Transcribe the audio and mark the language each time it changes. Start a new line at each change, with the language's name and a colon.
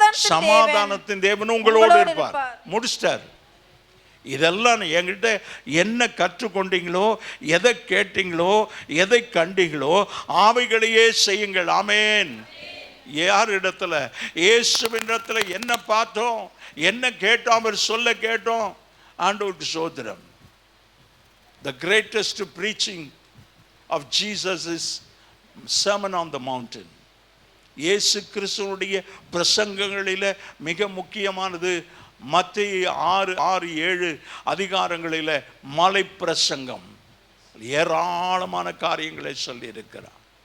Tamil: சமாதானத்தின் தேவன் உங்களோடு இருப்பார். முடிச்சிட்டார். இதெல்லாம் என்கிட்ட என்ன கற்றுக்கொண்டீங்களோ, எதை கேட்டீங்களோ, எதை கண்டீங்களோ அவைகளையே செய்யுங்கள். ஆமென். யார் இடத்துல? இயேசுவின் இடத்துல என்ன பார்த்தோம், என்ன கேட்டோம், அவர் சொல்ல கேட்டோம். ஆண்டவருக்கு ஸ்தோத்திரம்.
English: The greatest preaching of Jesus is Sermon on the Mountain.
Tamil: இயேசு கிறிஸ்துவுடைய பிரசங்கங்களில் மிக முக்கியமானது மத்தேயு 6-7 அதிகாரங்களில் மலை பிரசங்கம். ஏராளமான காரியங்களை சொல்லி இருக்கிறார்.